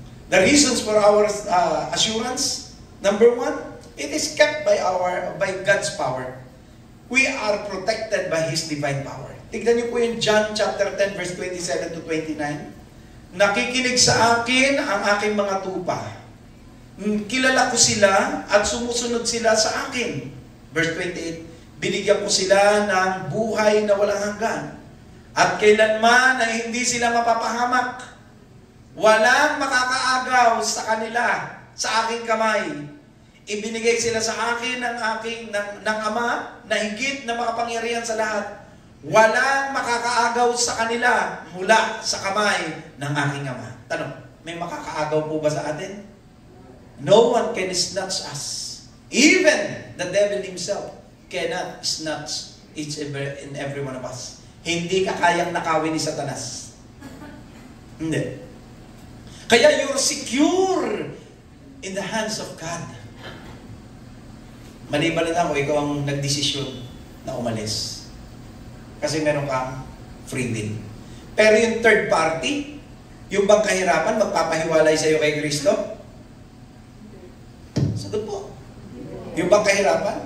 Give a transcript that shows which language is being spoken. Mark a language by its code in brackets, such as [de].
[en] The reasons for our assurance, number one, it is kept by God's power. We are protected by His divine power. [tl] Tignan niyo po yung John chapter 10 verse 27 to 29. Nakikinig sa akin ang aking mga tupa. Kilala ko sila at sumusunod sila sa akin. Verse 28, binigyan ko sila ng buhay na walang hanggan. At kailanman ay hindi sila mapapahamak. Walang makakaagaw sa kanila, sa aking kamay. Ibinigay sila sa akin ng Ama na higit na makapangyarihan sa lahat. Walang makakaagaw sa kanila mula sa kamay ng aking Ama. Tanong, may makakaagaw po ba sa atin? [en] No one can snatch us. Even the devil himself cannot snatch each and every one of us. [tl] Hindi ka kayang nakawin ni Satanas. Hindi. [en] Kaya you're secure in the hands of God. [tl] Maliban na ako, ikaw ang nagdesisyon na umalis. Kasi meron kang free will. Pero yung third party, yung bang kahirapan, magpapahiwalay sa iyo kay Kristo? Sagot po. Yung bang kahirapan?